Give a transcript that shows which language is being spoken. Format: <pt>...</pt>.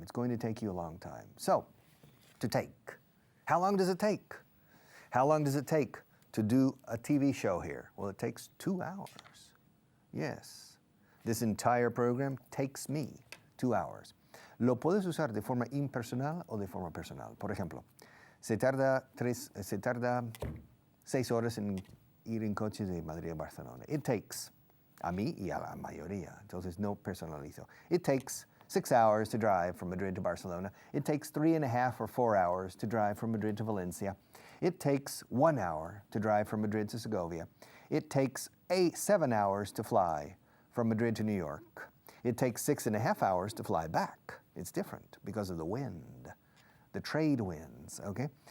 <en>It's going to take you a long time. So, to take. How long does it take? How long does it take to do a TV show here? Well, it takes 2 hours. Yes. This entire program takes me 2 hours.</en> <es>Lo puedes usar de forma impersonal o de forma personal. Por ejemplo, se tarda 6 horas en ir en coche de Madrid a Barcelona. It takes, a mí y a la mayoría, entonces no personalizo.</es> <en>It takes 6 hours to drive from Madrid to Barcelona. It takes 3.5 or 4 hours to drive from Madrid to Valencia. It takes 1 hour to drive from Madrid to Segovia. It takes 7 hours to fly from Madrid to New York. It takes 6.5 hours to fly back. It's different because of the wind, the trade winds, okay?</en>